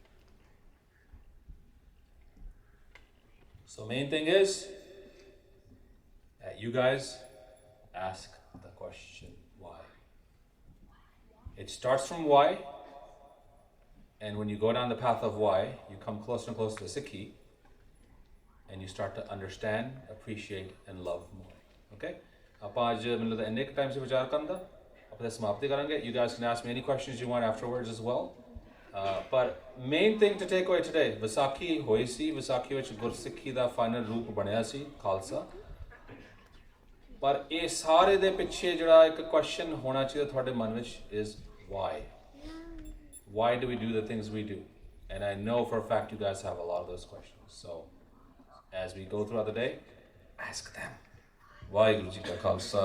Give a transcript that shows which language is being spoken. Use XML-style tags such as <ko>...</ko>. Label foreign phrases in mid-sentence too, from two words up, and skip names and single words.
<en>So main thing is that you guys ask the question why. It starts from why, and when you go down the path of why, you come closer and closer to Sikhi, and you start to understand, appreciate, and love more. Okay?</en> <pa>ਆਪਾਂ ਅੱਜ ਮੈਨੂੰ ਲੱਗਦਾ ਇੰਨੇ ਕੁ ਟਾਈਮ ਸੇ ਵਿਚਾਰ ਕਰਨ ਦਾ ਆਪਾਂ ਸਮਾਪਤੀ ਕਰਾਂਗੇ.</pa> <en>You guys can ask me any questions you want afterwards as well. But main thing to take away today,</en> <pa>ਵਿਸਾਖੀ ਹੋਈ ਸੀ, ਵਿਸਾਖੀ ਵਿੱਚ ਗੁਰਸਿੱਖੀ ਦਾ ਫਾਈਨਲ ਰੂਪ ਬਣਿਆ ਸੀ, ਖਾਲਸਾ. ਪਰ ਇਹ ਸਾਰੇ ਦੇ ਪਿੱਛੇ ਜਿਹੜਾ ਇੱਕ ਕੁਐਸਚਨ ਹੋਣਾ ਚਾਹੀਦਾ ਤੁਹਾਡੇ ਮਨ ਵਿੱਚ</pa> <en>is why? Why do we do the things we do? And I know for a fact you guys have a lot of those questions. So as we go throughout the day, ask them.</en> <pa>ਵਾਹਿਗੁਰੂ ਜੀ ਕਾ ਖਾਲਸਾ.</pa>